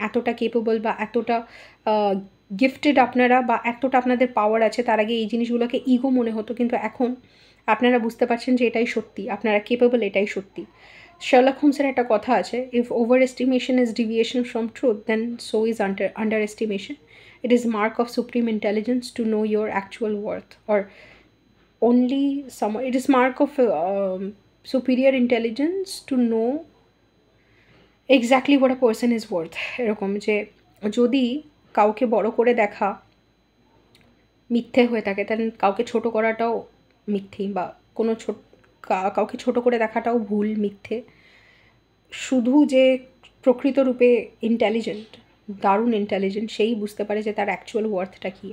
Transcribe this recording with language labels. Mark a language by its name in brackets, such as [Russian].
[Bangla] এতটা কেপেবল বা এতটা গিফটেড আপনারা, বা এতটা আপনাদের পাওয়ার আছে, তার আগে এই জিনিসগুলোকে ইগো মনে হতো, কিন্তু এখন আপনারা বুঝতে পারছেন যে এটাই সত্যি, আপনারা কেপেবল, এটাই সত্যি। শার্লক হোমসের একটা কথা আছে, [English] If overestimation is deviation from truth then so is underestimation. It is mark of supreme intelligence to know your actual worth, or only some. It is mark of superior intelligence to know exactly what a person is worth. [Bangla] এরকম যে যদি কাউকে বড় করে দেখা মিথ্যে হয়ে থাকে, তাহলে কাউকে ছোট করাটাও মিথ্যেই, বা কোনো কাউকে ছোট করে দেখাটাও ভুল, মিথ্যে। শুধু যে প্রকৃত রূপে ইন্টেলিজেন্ট, দারুণ ইন্টেলিজেন্ট, সেই বুঝতে পারে যে তার অ্যাকচুয়াল ওয়ার্থটা কী।